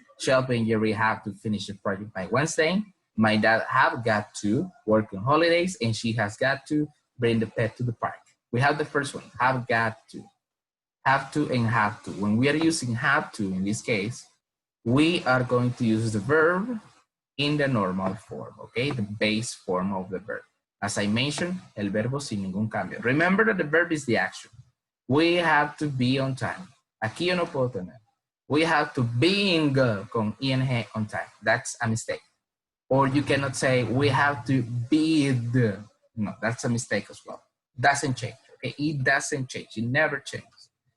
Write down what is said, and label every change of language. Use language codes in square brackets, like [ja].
[en] Shelby and Jerry have to finish the project by Wednesday. My dad have got to work on holidays, and she has got to bring the pet to the park. We have the first one, have got to. Have to and have to. When we are using have to, in this case, we are going to use the verb in the normal form, okay? The base form of the verb. As I mentioned, [es] el verbo sin ningún cambio. [en] Remember that the verb is the action. We have to be on time. [es] Aquí yo no puedo tener. [en] We have to be con ing on time. That's a mistake. Or you cannot say we have to bid. No, that's a mistake as well. Doesn't change, okay? It doesn't change. It never changes.